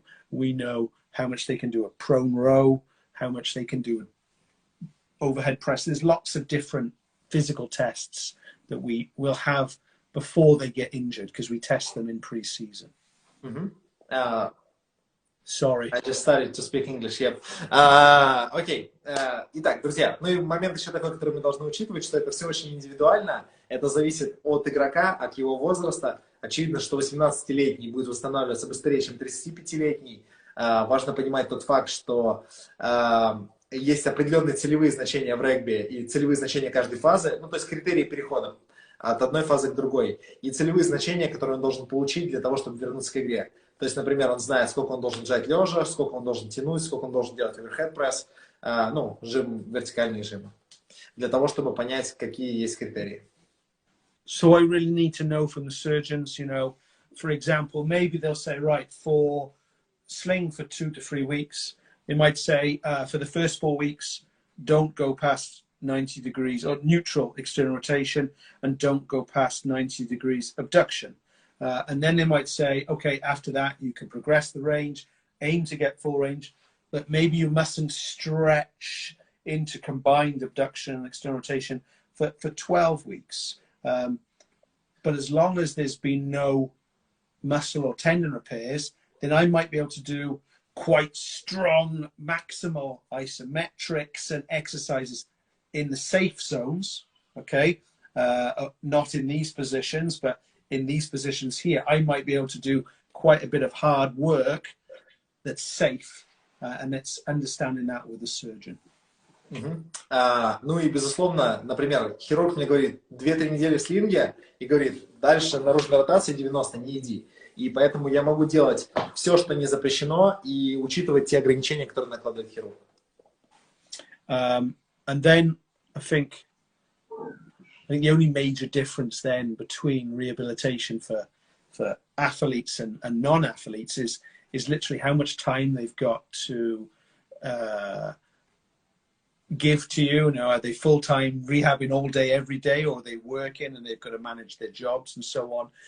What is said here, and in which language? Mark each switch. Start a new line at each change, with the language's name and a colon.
English: We know how much they can do a prone row, how much they can do overhead press. There's lots of different physical tests that we will have before they get injured because we test them in pre-season. Sorry. I just started to speak English, yep.
Russian: Окей. Итак, друзья, ну и момент еще такой, который мы должны учитывать, что это все очень индивидуально. Это зависит от игрока, от его возраста. Очевидно, что 18-летний будет восстанавливаться быстрее, чем 35-летний. Важно понимать тот факт, что есть определенные целевые значения в регби и целевые значения каждой фазы, ну то есть критерии перехода от одной фазы к другой. И целевые значения, которые он должен получить для того, чтобы вернуться к игре. То есть, например, он знает, сколько он должен жать лежа, сколько он должен тянуть, сколько он должен делать overhead press, ну, жим, вертикальные жимы, для того, чтобы понять, какие есть критерии.
English: So I really need to know from the surgeons, you know, for example, maybe they'll say, right, for sling for 2 to 3 weeks, they might say for the first 4 weeks, don't go past 90 degrees or neutral external rotation and don't go past 90 degrees abduction. And then they might say, okay, after that, you can progress the range, aim to get full range, but maybe you mustn't stretch into combined abduction and external rotation for 12 weeks. But as long as there's been no muscle or tendon repairs, then I might be able to do quite strong maximal isometrics and exercises in the safe zones, okay? Not in these positions, but in these positions here, I might be able to do quite a bit of hard work that's safe, and it's understanding that with the surgeon.
Russian: Ну и, безусловно, например, хирург мне говорит 2-3 недели в слинге и говорит, дальше наружной ротации 90 не иди. И поэтому я могу делать все, что не запрещено, и учитывать те ограничения, которые накладывает хирург.
English: And then I think the only major difference then between rehabilitation for athletes and non-athletes is literally how much time they've got to give to you. You know, are they full-time rehabbing all day, every day, or are they working and they've got to manage their jobs and so on?